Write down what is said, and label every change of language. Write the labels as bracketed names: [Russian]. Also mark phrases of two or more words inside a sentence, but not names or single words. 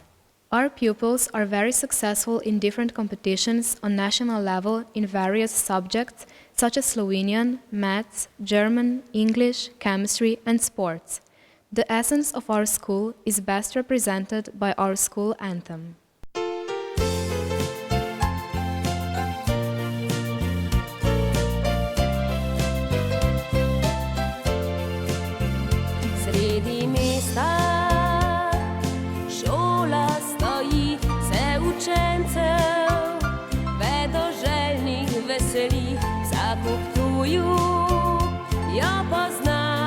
[English] Our pupils are very successful in different competitions on national level in various subjects such as Slovenian, maths, German, English, chemistry, and sports. The essence of our school is best represented by our school anthem. [Slovenian] Sredi mesta šola stoji, se učencev vedoželjnih veseli, vsak v Ptuju jo pozna.